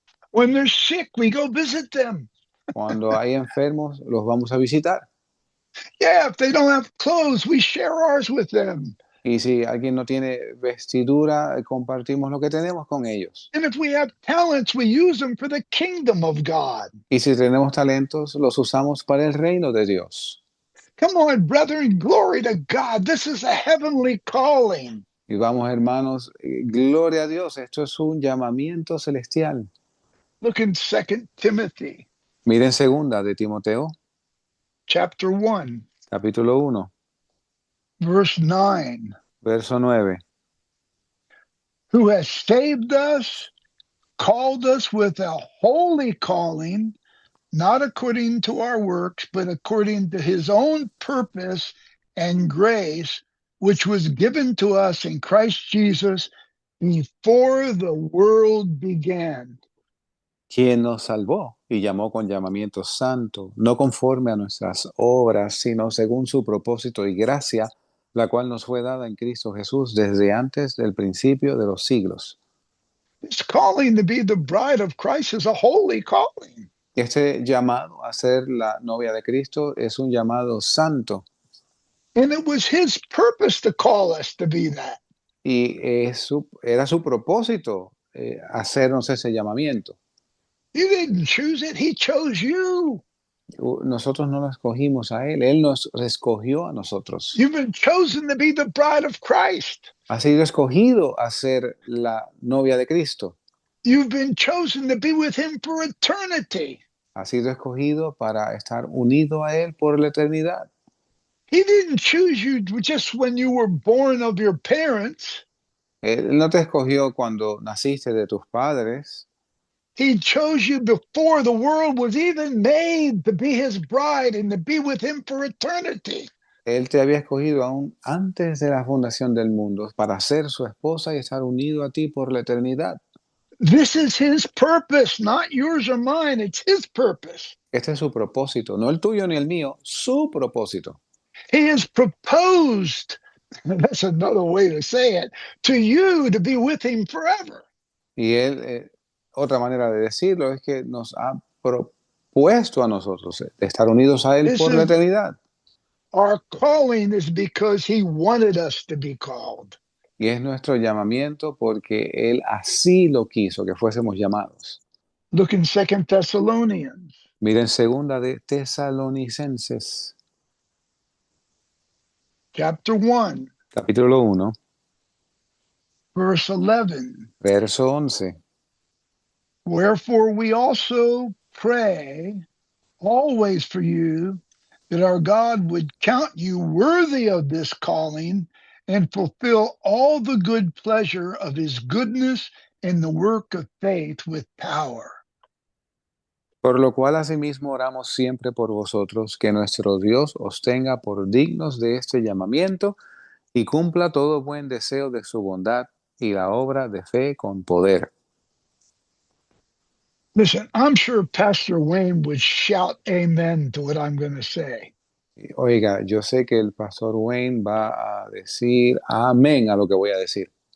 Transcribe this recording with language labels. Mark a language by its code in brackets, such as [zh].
[en] When they're sick, we go visit them. [es] Cuando hay enfermos, los vamos a visitar. [en] Yeah, if they don't have clothes, we share ours with them. [es] Y si alguien no tiene vestidura, compartimos lo que tenemos con ellos. [en] And if we have talents, we use them for the kingdom of God. [es] Y si tenemos talentos, los usamos para el reino de Dios. [en] Come on, brethren, glory to God. This is a heavenly calling. [es] Y vamos, hermanos, gloria a Dios, esto es un llamamiento celestial. [en] Look in 2 Timothy, [es] Miren segunda de Timoteo, [en] chapter 1, [es] capítulo 1, [en] verse 9. [es] verso 9. [en] Who has saved us, called us with a holy calling, not according to our works, but according to his own purpose and grace, which was given to us in Christ Jesus before the world began. [es] Quien nos salvó y llamó con llamamiento santo, no conforme a nuestras obras, sino según su propósito y gracia, la cual nos fue dada en Cristo Jesús desde antes del principio de los siglos. [en] This calling to be the bride of Christ is a holy calling. [es] Este llamado a ser la novia de Cristo es un llamado santo [en] And it was his purpose to call us to be that. [es] y era su propósito hacernos ese llamamiento. [en] You didn't choose it, he chose you. [es] Nosotros no lo escogimos a él nos escogió a nosotros. [en] You've been chosen to be the bride of Christ. [es] Ha sido escogido a ser la novia de Cristo. [en] You've been chosen to be with him for eternity. [es] Ha sido escogido para estar unido a él por la eternidad. [en] He didn't choose you just when you were born of your parents. [es] Él no te escogió cuando naciste de tus padres. [en] He chose you before the world was even made to be his bride and to be with him for eternity. [es] Él te había escogido aún antes de la fundación del mundo para ser su esposa y estar unido a ti por la eternidad. [en] This is his purpose, not yours or mine. It's his purpose. [es] Este es su propósito, no el tuyo ni el mío, su propósito. [en] He has proposed, that's another way to say it, to you to be with him forever. [es] Y él, otra manera de decirlo es que nos ha propuesto a nosotros de estar unidos a él por la eternidad. [en] Our calling is because he wanted us to be called. [es] Y es nuestro llamamiento porque él así lo quiso, que fuésemos llamados. [en] Look in 2 Thessalonians. [es] Miren segunda de Tesalonicenses, [en] Chapter 1, [es] capítulo 1, [en] verse 11. [es] verso 11. [en] Wherefore we also pray always for you, that our God would count you worthy of this calling and fulfill all the good pleasure of his goodness in the work of faith with power. [es] Por lo cual asimismo oramos siempre por vosotros, que nuestro Dios os tenga por dignos de este llamamiento y cumpla todo buen deseo de su bondad y la obra de fe con poder. [en] Listen, I'm sure Pastor Wayne would shout amen to what I'm going to say. [es] Oiga, yo sé que el pastor Wayne va a decir amén a lo que voy a decir.